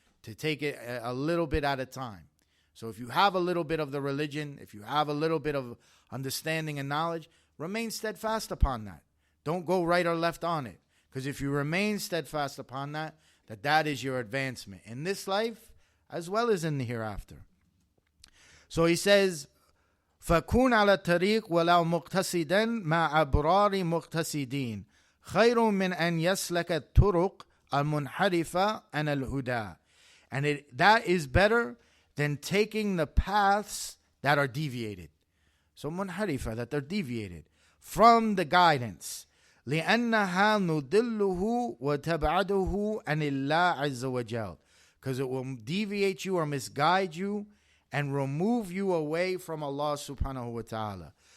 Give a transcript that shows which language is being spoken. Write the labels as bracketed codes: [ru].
[en] To take it a little bit at a time. So if you have a little bit of the religion, if you have a little bit of understanding and knowledge, remain steadfast upon that. Don't go right or left on it. Because if you remain steadfast upon that, that is your advancement in this life as well as in the hereafter. So he says, [ar] فَكُونَ عَلَى الطَّرِيقِ وَلَوْ مُقْتَصِدًا مَعَ أَبْرَارِ مُقْتَصِدِينَ خَيْرٌ مِنْ أَنْ يَسْلَكَ الطُّرُقَ الْمُنْحَرِفَةَ عَنَ الْهُدَى. [en] And that is better than taking the paths that are deviated. So munharifa, that they're deviated from the guidance. [ar] لِأَنَّهَا نُضِلُّهُ وَتَبْعَدُهُ عَنِ اللَّهِ عَزَّ وَجَلَّ. [en] Because it will deviate you or misguide you and remove you away from Allah subhanahu wa ta'ala.